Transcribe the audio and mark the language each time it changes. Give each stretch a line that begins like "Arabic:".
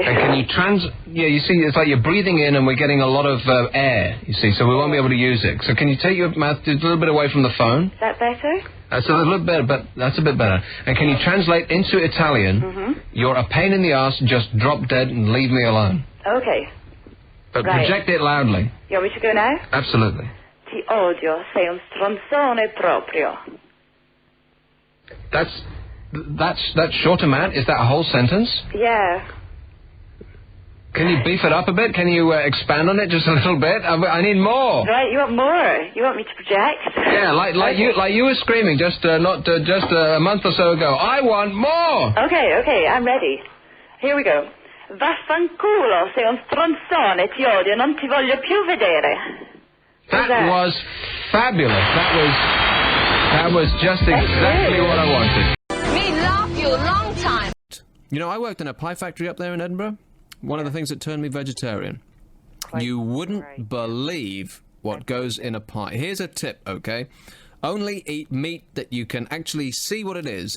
English: And can you yeah, you see, it's like you're breathing in and we're getting a lot of air, you see, so we won't be able to use it. So can you take your mouth just a little bit away from the phone? Is that better? That's a little bit better, but that's a bit better. And can you translate into Italian, you're a pain in the ass, just drop dead and leave me alone. Okay. But project it loudly. You want me to go now? Absolutely.
Italian: Ti odio, sei un stronzone proprio.
English: That's short amount? Is that a whole sentence? Yeah. Can you beef it up a bit? Can you expand on it just a little bit? I need more. Right, you want more? You want me to project? Yeah, like you were screaming just a month or so ago. I want more. Okay, I'm ready. Here we go.
Italian: Vaffanculo, sei un stronzone, ti odio, non ti voglio più vedere.
English: That was fabulous. That was just exactly what I wanted. Me love you long time. You know, I worked in a pie factory up there in Edinburgh. One of the things that turned me vegetarian. You wouldn't believe what goes in a pie. Here's a tip, okay? Only eat meat that you can actually see what it is.